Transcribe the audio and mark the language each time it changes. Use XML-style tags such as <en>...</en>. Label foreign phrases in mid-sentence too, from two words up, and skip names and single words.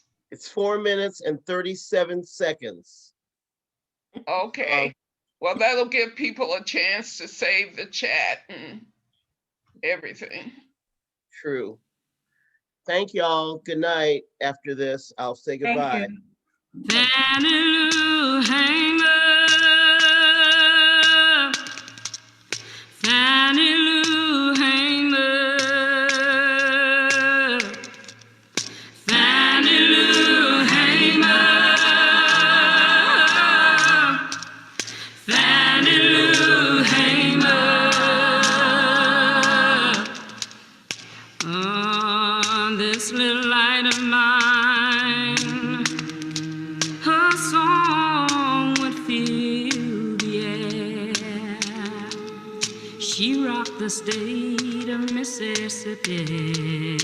<en>It's 4 minutes and 37 seconds. Okay. Well, that'll give people a chance to save the chat and everything. True. Thank y'all. Good night. After this, I'll say goodbye. Fannie Lou Hamer, Fannie Lou Hamer, Fannie Lou Hamer, Fannie Lou Hamer. On this little light of mine, her song Whitfield, yeah. She rocked the state of Mississippi.</en>